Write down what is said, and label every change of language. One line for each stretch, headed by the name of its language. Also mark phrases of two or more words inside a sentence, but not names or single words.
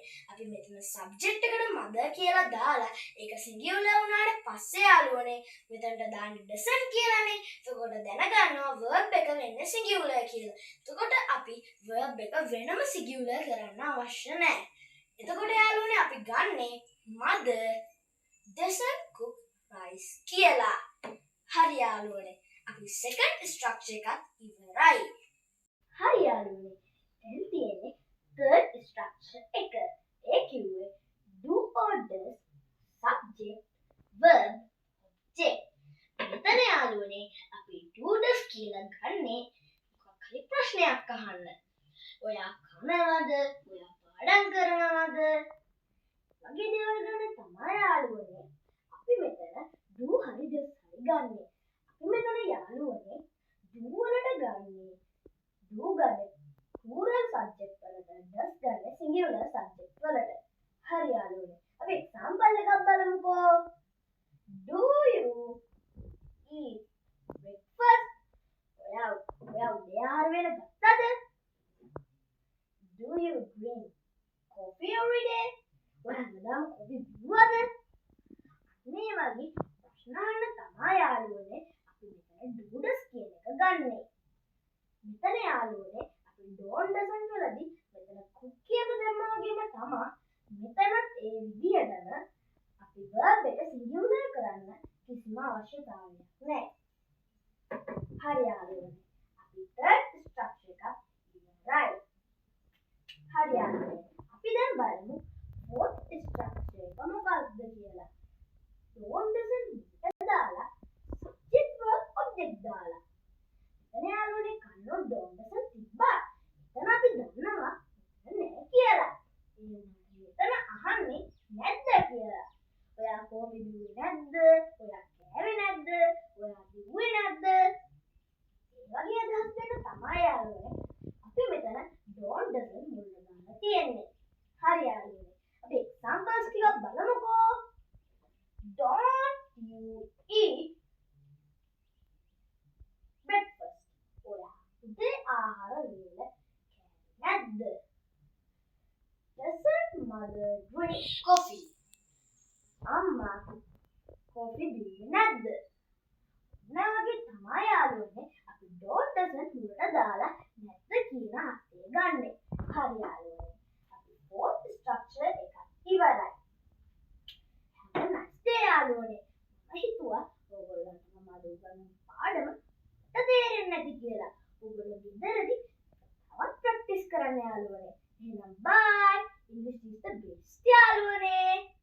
Sinhala: අපි මෙතන subject එකට mother කියලා දාලා ඒක singular වුණාට පස්සේ යාළුවනේ මෙතනට දාන්නේ doesn't කියලානේ. එතකොට දැනගන්නවා verb එක වෙන්නේ singular කියලා. එතකොට අපි verb එක වෙනම singular කරන්න අවශ්‍ය නැහැ. එතකොට යාළුවනේ අපි ගන්නේ
English: mother doesn't cook rice
Sinhala: කියලා. හරි යාළුවනේ. අපි
English: second structure
Sinhala: එකත් ඉවරයි. හරි යාළුවනේ. දැන් තියෙන්නේ
English: third structure
Sinhala: එක. ඒ කිව්වේ
English: do or does, subject, verb, object.
Sinhala: මෙතන යාළුවනේ අපි
English: do does
Sinhala: කියලා ගන්නේ මොකක් හරි ප්‍රශ්නයක් අහන්න. ඔයා කනවද? ඔයා පාඩම් කරනවද? වගේ දේවල් ගන්න තමයි යාළුවනේ අපි මෙතන do හරි does හරි ගන්නෙ. අපි මෙතන යාළුවනේ do වලට ගන්නේ do ගන්නේ
English: plural subject
Sinhala: වලට, does ගන්නේ
English: singular subject
Sinhala: වලට. හරි යාළුවනේ. අපි example එකක් බලමුකෝ.
English: Do you eat breakfast?
Sinhala: ඔයා උදේ ආහාර වේල ගත්තද?
English: Do you drink coffee every day?
Sinhala: ඔයා හැමදාම coffee බිව්වද? මේ වගේ ප්‍රශ්න අහන්න තමයි යාළුවනේ අපි මෙතන
English: do does
Sinhala: කියන එක ගන්නෙ. මෙතන යාළුවනේ
English: don't doesn't
Sinhala: වලදී මෙතන cook කියන දැම්මා වගේම තමයි මෙතනත් ඒ විදිහටම අපි verb එක singular කරන්න කිසිම අවශ්‍යතාවයක් නැහැ. හරි යාළුවනේ. අපි
English: third structure
Sinhala: එකක් ඉවරයි. හරි යාළුවනේ. අපි දැන් බලමු
English: fourth structure
Sinhala: එක මොකක්ද කියලා.
English: don't doesn't දාලා subject verb object දාලා.
Sinhala: එතන යාළුවනේ කන්නෝ
English: don't doesn't
Sinhala: තිබ්බා. එතන අපි දන්නවා නෑ කියලා. එතන අහන්නේ නැද්ද කියලා. ඔයා කෝපි බිව්වේ නැද්ද? ඔයා කෑවේ නැද්ද? ඔයා බිව්වේ නැද්ද? ඒ වගේ අදහස් දෙක තමයි යාළුවනේ අපි මෙතන
English: don't doesn't
Sinhala: මුල්ල දාලා තියෙන්නේ. හරි යාළුවනේ. අපි examples ටිකක් බලමුකෝ.
English: Don't you eat breakfast?
Sinhala: ඔයා උදේ ආහාර වේල නැද්ද?
English: Doesn't mother drink coffee?
Sinhala: අම්මා coffee බිව්වේ නැද්ද? මේ වගේ තමයි යාළුවනේ අපි
English: don't doesn't
Sinhala: මුලට දාලා නැද්ද කියන අර්ථය ගන්නෙ. හරි යාළුවනේ. අපි
English: fourth structure
Sinhala: එකක් ඉවරයි.
English: Have a nice day යාළුවනේ.
Sinhala: මම හිතුවා ඔයගොල්ලන්ට මම අද උගන්වන පාඩම තේරෙන්නේ නැති කියලා. ඔයගොල්ලෝ ගෙදරදී තවත් ප්‍රැක්ටිස් කරන්න යාළුවනේ. එහෙනම් බයි.
English: English is the best යාළුවනේ.